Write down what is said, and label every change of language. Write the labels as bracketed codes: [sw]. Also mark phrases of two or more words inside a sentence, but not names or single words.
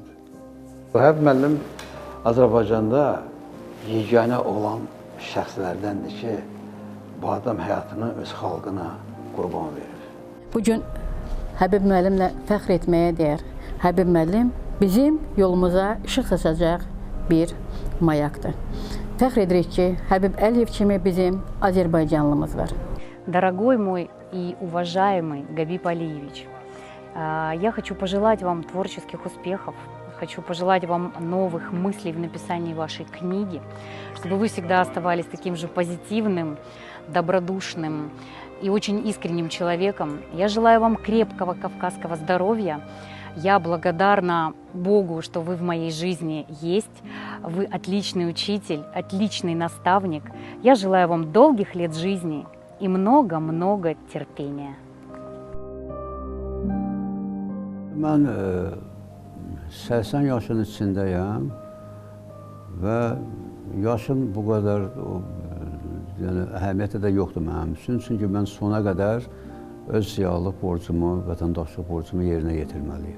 [az] Həbib müəllim Azərbaycanda yeganə olan şəxslərdəndir ki, bu adam həyatını öz xalqına qurban verir. Bugün Həbib müəllimlə fəxr etməyə dəyər. Həbib müəllim bizim yolumuza işıq saçacaq bir mayaqdır. Фахр edirik ki, Həbib Əliyev kimi bizim Azərbaycanlımız var. [ru] Дорогой мой и уважаемый Габиб Алиевич, я хочу пожелать вам творческих успехов, хочу пожелать вам новых мыслей в написании вашей книги, чтобы вы всегда оставались таким же позитивным, добродушным и очень искренним человеком. Я желаю вам крепкого кавказского здоровья. Я благодарна Богу, что вы в моей жизни есть. Вы отличный учитель, отличный наставник. Я желаю вам долгих лет жизни и много-много терпения. [az] Mən 80 yaşın içindəyəm və yaşım bu qədər əhəmiyyəti də yoxdur mənim üçün. Çünki mən sona qədər öz ziyalılıq borcumu, vətəndaşlıq borcumu yerinə yetirməliyim.